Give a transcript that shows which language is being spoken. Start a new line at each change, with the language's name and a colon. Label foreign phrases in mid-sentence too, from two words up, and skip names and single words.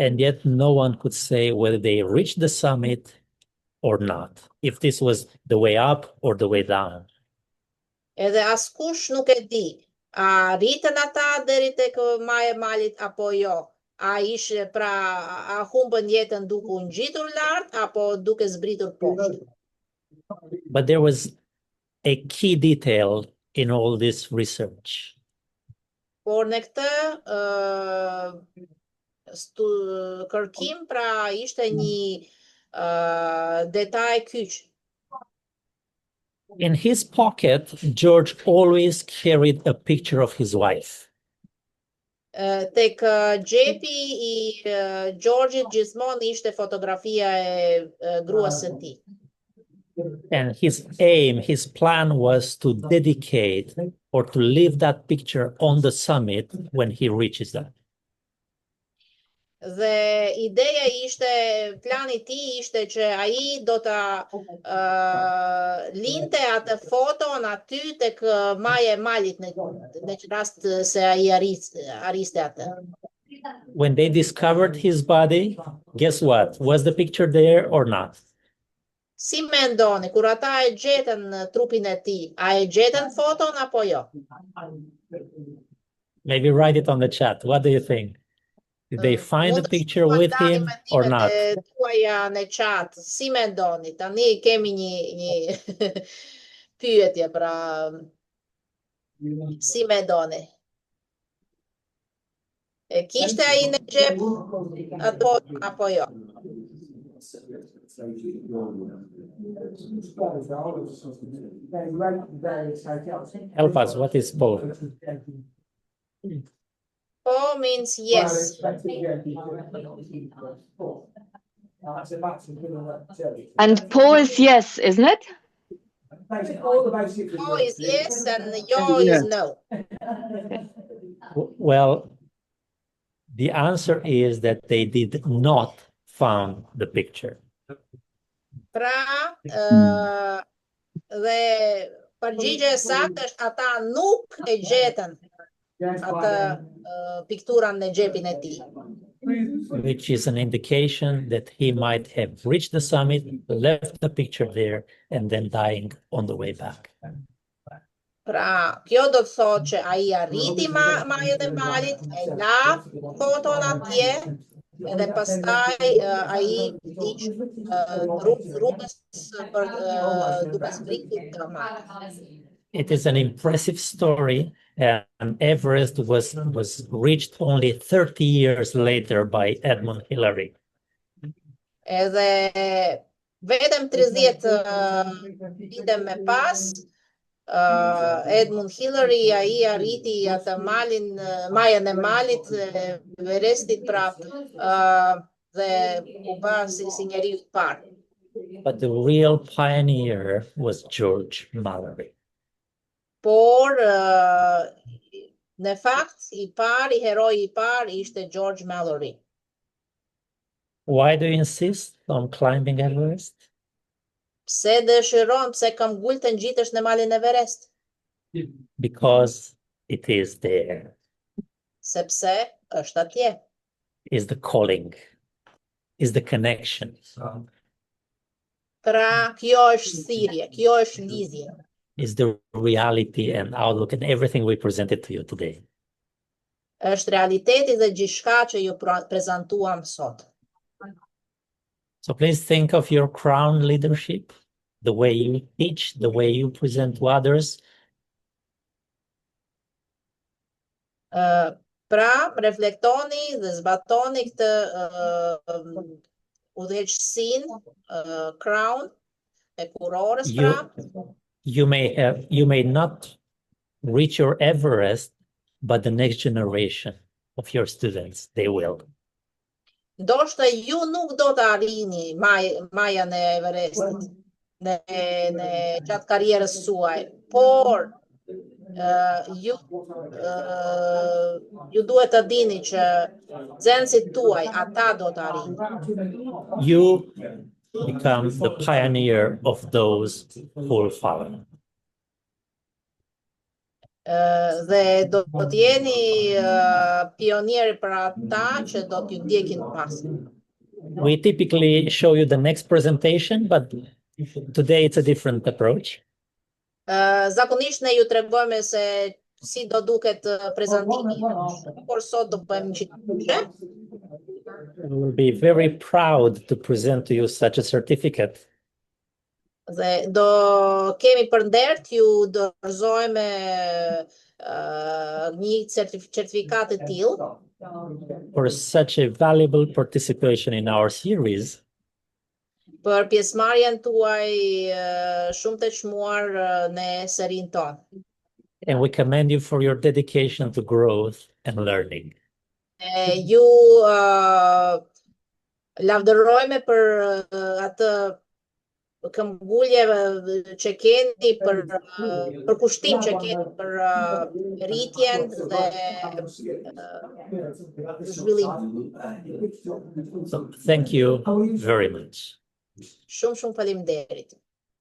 English: And yet no one could say whether they reached the summit or not, if this was the way up or the way down.
Albanian: Edhe askush nuk e di, a rritën ata deri tek maja e malit apo jo. A ishe pra a humbën jetën duke u ngjitur lart apo duke zbritur poshtë.
English: But there was a key detail in all this research.
Albanian: Por në këtë kërkim pra ishte një detaj kyç.
English: In his pocket, George always carried a picture of his wife.
Albanian: Tek xhepi i George-it gjithmonë ishte fotografia e gruas së tij.
English: And his aim, his plan was to dedicate or to leave that picture on the summit when he reaches that.
Albanian: Dhe ideja ishte, plani i tij ishte që ai do ta linte atë foton aty tek maja e malit në rast se ai ariste atë.
English: When they discovered his body, guess what? Was the picture there or not?
Albanian: Si mendoni, kur ata e gjetën trupin e tij, a e gjetën foton apo jo?
English: Maybe write it on the chat. What do you think? Did they find the picture with him or not?
Albanian: Tuaja në chat, si mendoni? Tani kemi një pyetje, pra si mendoni? E kishte ai në xhep ato apo jo?
English: Help us. What is both? Po means yes. And Po is yes, isn't it? Po is yes and yo is no. Well, the answer is that they did not found the picture.
Albanian: Pra, dhe përgjigja e saktë është ata nuk e gjetën atë pikturën në xhepin e tij.
English: Which is an indication that he might have reached the summit, left the picture there, and then dying on the way back.
Albanian: Pra, kjo do të thotë që ai arriti majën e malit, e la foton atje, edhe pastaj ai ish rrugës për duke zbritur të malit.
English: It is an impressive story, and Everest was reached only 30 years later by Edmund Hillary.
Albanian: Edhe vetëm 30 vite më pas, Edmund Hillary ai arriti atë majën e malit Everestit, pra dhe u bë si njeriu I parë.
English: But the real pioneer was George Mallory.
Albanian: Por në fakt heroi I parë ishte George Mallory.
English: Why do you insist on climbing Everest?
Albanian: Pse dëshiron, pse kam të ngjitesh në malin Everest?
English: Because it is there.
Albanian: Sepse është atje.
English: Is the calling, is the connection.
Albanian: Pra, kjo është thirrje, kjo është lidhje.
English: Is the reality and outlook and everything we presented to you today.
Albanian: Është realiteti dhe gjithçka që ju prezantuam sot.
English: So please think of your crown leadership, the way you teach, the way you present to others.
Albanian: Pra, reflektoni dhe zbatoni këtë udhëheqësinë, crown e kurorës, pra.
English: You may not reach your Everest, but the next generation of your students, they will.
Albanian: Ndoshta ju nuk do të arrini majën e Everestit në gjatë karrierës suaj, por ju duhet të dini që nxënësit tuaj ata do të arrijnë.
English: You become the pioneer of those who will follow.
Albanian: Dhe do të jeni pionieri për ata që do t'ju ndjekin pas.
English: We typically show you the next presentation, but today it's a different approach.
Albanian: Zakonisht ne ju tregojmë se si do duket prezantimi, por sot do bëjmë qitëshe.
English: We will be very proud to present to you such a certificate.
Albanian: Dhe do kemi për nder t'ju dorëzojmë një certifikat të tillë
English: For such a valuable participation in our series.
Albanian: për pjesëmarrjen tuaj shumë të çmuar në serinë tonë.
English: And we commend you for your dedication to growth and learning.
Albanian: Ju lavdërojmë për atë këmbgulje që keni për kushtim që keni për rritjen dhe zhvillim.
English: So thank you very much.
Albanian: Shumë faleminderit.